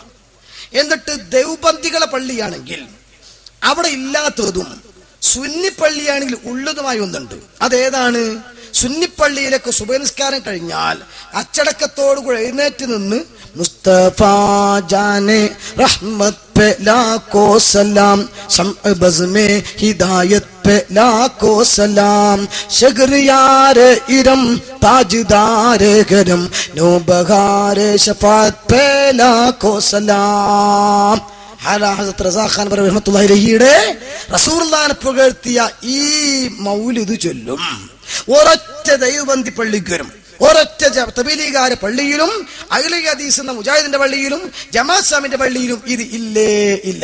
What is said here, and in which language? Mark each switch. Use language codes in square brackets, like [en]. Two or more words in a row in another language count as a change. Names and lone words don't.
[ml] എന്നിട്ട് ദേവബന്ദികളെ പള്ളിയാണെങ്കിൽ അവിടെ ഇല്ലാത്തതും സുന്നി പള്ളിയാണെങ്കിൽ ഉള്ളതുമായി ഒന്നുണ്ട്. അതേതാണ്? സുന്നിപ്പള്ളിയിലൊക്കെ സുബഹ് നിസ്കാരം കഴിഞ്ഞാൽ അച്ചടക്കത്തോടു കൂടെ എഴുന്നേറ്റ് നിന്ന് [ur] مصطفیٰ جان رحمت پے لاکھوں سلام، شمع بزم میں ہدایت پے لاکھوں سلام، شہریار ارم تاجدار حرم، نوبہار شفاعت پے لاکھوں سلام. [ml] ഹസരത്ത് റസാ ഖാൻ റഹ്മത്തുള്ളാഹി അലൈഹിയുടെ റസൂലുള്ളാഹിനെ പുകഴ്ത്തിയ ഈ മൗലിദ് ചൊല്ലും. ഒരൊറ്റ ദൈവബന്ദി പള്ളിക്ക് വരും, ഒരൊറ്റ തബ്ലീഗാരെ പള്ളിയിലും അഹ്ലു ഹദീസ് എന്ന മുജാഹിദിന്റെ പള്ളിയിലും ജമാഅത്ത് ഇസ്ലാമിന്റെ പള്ളിയിലും ഇത് ഇല്ലേ ഇല്ല.